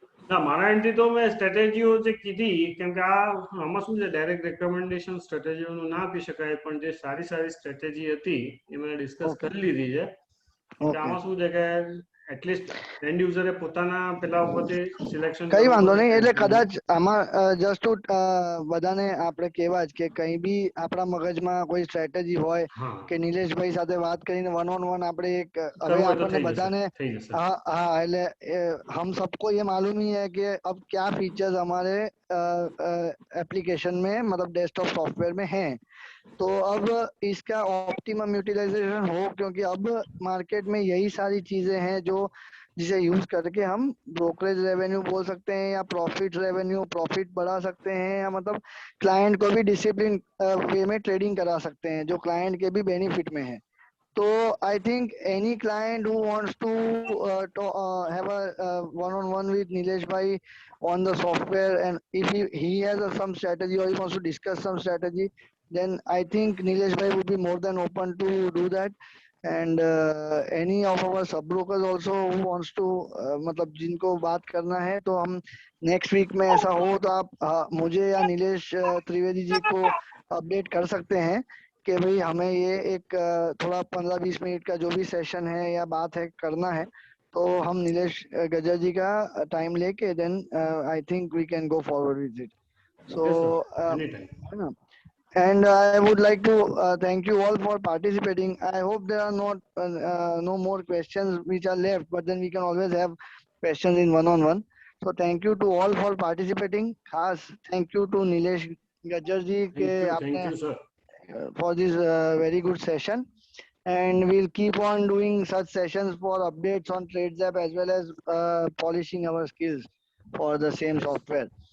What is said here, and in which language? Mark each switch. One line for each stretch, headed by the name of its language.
Gujarati: ના મારા એન્ડથી તો મેં સ્ટ્રેટેજીઓ જે કીધી કેમ કે આમાં શું છે ડાયરેક્ટ રેકમેન્ડેશન સ્ટ્રેટેજીઓનું ના આપી શકાય પણ જે સારી સારી સ્ટ્રેટેજી હતી એ મેં ડિસ્કસ કરી લીધી છે કે આમાં શું છે કે એટલીસ્ટ એન્ડ યુઝરે પોતાના પેલા ઉપરથી સિલેક્શન કઈ વાંધો નહીં એટલે કદાચ આમાં જસ્ટ બધાને આપણે કહેવા જ કે કઈ બી આપણા મગજમાં કોઈ સ્ટ્રેટેજી હોય કે નિલેશભાઈ સાથે વાત કરીને વન ઓન વન આપણે એક હવે આપણને બધાને हाँ એટલે
Hindi: हम सबको ये मालूम ही है कि अब क्या फीचर्स हमारे एप्लीकेशन में मतलब डेस्कटॉप सॉफ्टवेयर में हैं तो अब इसका ऑप्टिमम यूटिलाइजेशन हो क्योंकि अब मार्केट में यही सारी चीजें हैं जो जिसे यूज करके हम ब्रोकरेज रेवेन्यू बोल सकते हैं या प्रॉफिट बढ़ा सकते हैं या मतलब क्लाइंट को भी डिसिप्लिन वे में ट्रेडिंग करा सकते हैं जो क्लाइंट के भी बेनिफिट में है।
English: So I think any client who wants to have a one-on-one with Nilesh Bhai on the software, and if he has some strategy or he wants to discuss some strategy, then I think Nilesh Bhai would be more than open to do that. And any of our sub brokers also who wants to
Hindi: मतलब जिनको बात करना है तो हम next week में ऐसा हो तो आप मुझे या नीलेश त्रिवेदी जी को अपडेट कर सकते हैं कि भाई हमें ये एक थोड़ा 15-20 मिनट का जो भी सेशन है या बात है करना है तो हम नीलेश गजर जी का टाइम लेके
English: Then I think we can go forward with it so and I would like to thank you all for participating. I hope there are not no more questions which are left, but then we can always have questions in one-on-one. So thank you to all for participating. Khas thank you to Nilesh Gajjar ji thank you sir for this very good session, and we'll keep on doing such sessions for updates on TradeZap as well as polishing our skills for the same software.